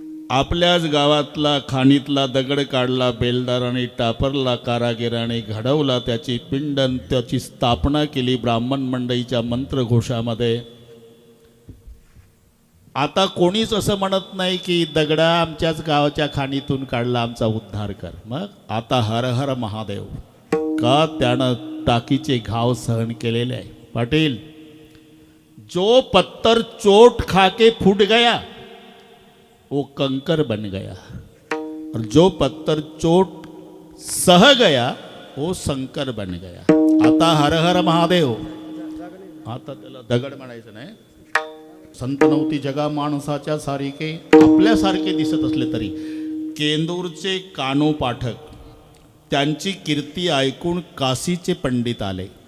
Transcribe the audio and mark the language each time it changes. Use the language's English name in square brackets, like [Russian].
[Marathi] आपल्याच गावातला खाणीतला दगड काढला बेलदाराने, टापरला कारागिराने, घडवला त्याची पिंडन, त्याची स्थापना केली ब्राह्मण मंडळीच्या मंत्रघोषामध्ये. आता कोणीच असं म्हणत नाही की दगडा आमच्याच गावाच्या खाणीतून काढला, आमचा उद्धार कर. मग आता हर हर महादेव, का त्यानं टाकीचे घाव सहन केलेले आहे. [Hindi] पाटील, जो पत्थर चोट खाके फूट गया वो कंकर बन गया, और जो पत्थर चोट सह गया वो संकर बन गया. [Marathi] आता हर हर महादेव, आता त्याला दगड म्हणायचं नाही. संत नव्हती जगा माणसाच्या सारिके, आपल्यासारखे दिसत असले तरी. केंदूरचे कानो पाठक, त्यांची कीर्ती ऐकून काशीचे पंडित आले.